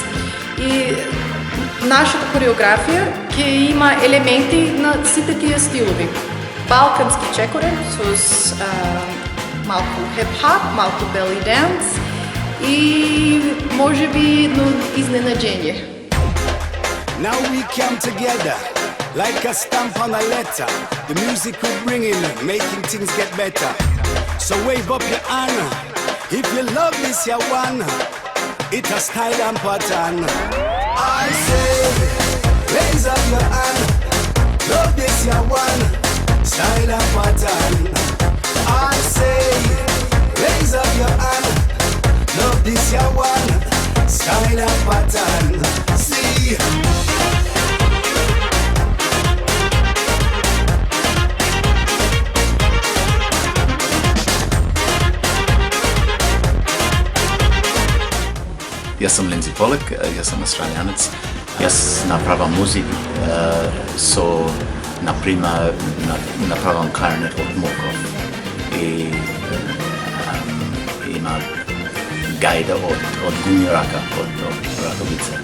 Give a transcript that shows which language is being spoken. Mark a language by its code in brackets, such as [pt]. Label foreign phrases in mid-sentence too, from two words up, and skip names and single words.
[mk] И нашата кореографија ќе има елементи на сите тие стилови. Балкански чекорен с малку хип-хоп, малку [en] belly dance [mk] и можеби едно изненадење. [en] Now we come together like a stamp on a letter. The music we're bringing, making things get better. So wave up your hand if you love this you one. It's a style and pattern. I say, raise up your hand. Love this you one. Style and pattern. I say, raise up your hand. Love this you one. Style and pattern. See. [mk] Јас сум Линдзи Полек, јас сум австралијанец. Јас направам музика со, например, направам кларнет од Моков и има гајда од гуми рака, од раковица.